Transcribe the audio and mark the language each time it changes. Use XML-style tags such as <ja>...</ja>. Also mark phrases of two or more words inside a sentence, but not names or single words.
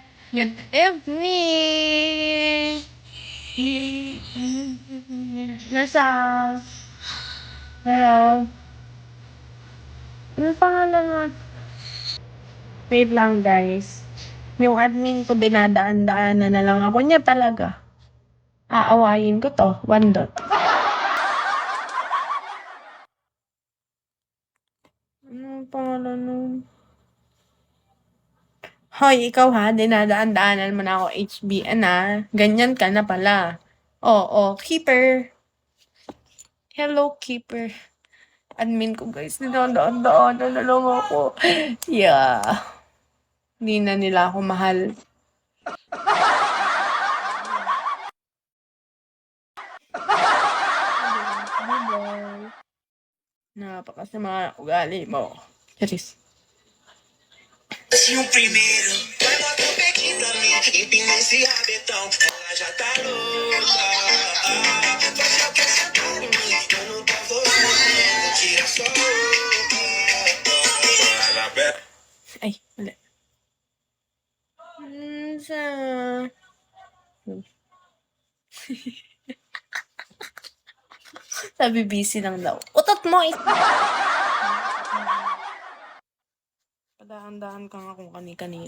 <en>Good evening! Nasa...</en> <tl>Hello? Ano pangalan mo?</tl> <en>Wait lang, guys.</en> <tl>Yung admin ko, dinadaan-daanan na lang ako niya talaga. Aawayin ko to.</tl> <en>One dot.</en> <tl>Ano pangalan nun? Hoy, ikaw ha, dinadaan-daanan mo na ako HBN ha. Ganyan ka na pala. Oo, keeper. Hello, keeper. Admin ko guys, dinadaan-daanan na lang ako. Yeah. Hindi na nila ako mahal. Napakasama ugali mo. Charis.</tl> <pt>Se o primeiro vai botar o pequinho pra mim, empina esse rabetão, ela já tá louca. Vai já quer sentar em mim, eu não tô voltando, tira sua roupa.</pt> <tl>Ay, wala. Sa... Sabi busy lang daw. Utot mo! Padahan-dahan ka nga kung kani-kanino.</tl>